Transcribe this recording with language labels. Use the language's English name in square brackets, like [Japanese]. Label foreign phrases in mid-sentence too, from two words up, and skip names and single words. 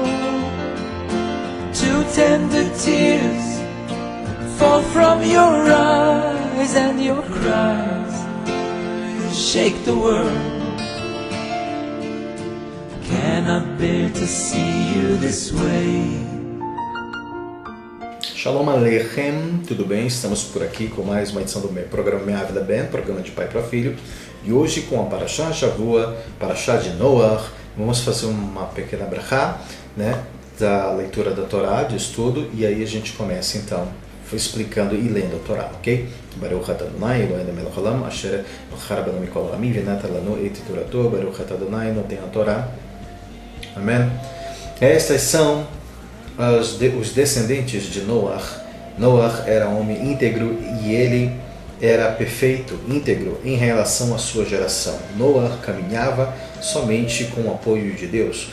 [English] Two tender tears fall from your eyes, and your cries shake the world. Cannot bear to see you this way. [Hebrew] שלום עליכם, [Portuguese] tudo bem? Estamos por aqui com mais uma edição do meu programa Minha Vida Ben, programa de pai para filho. E hoje com a [Hebrew] פרשת שבוע, [Portuguese] Parashá de Noach, vamos fazer uma pequena brachá, né, da leitura da Torá, de estudo, e aí a gente começa então explicando e lendo a Torá, ok? [Hebrew] ברוך אתה אדוני אלוהינו מלך העולם אשר בחר בנו מכל העמים ונתן לנו את תורתו. ברוך אתה אדוני נותן תורה. [Portuguese] Amém? Estas são os descendentes de Noach. Noach era um homem íntegro e ele era perfeito, íntegro em relação à sua geração. Noach caminhava somente com o apoio de Deus.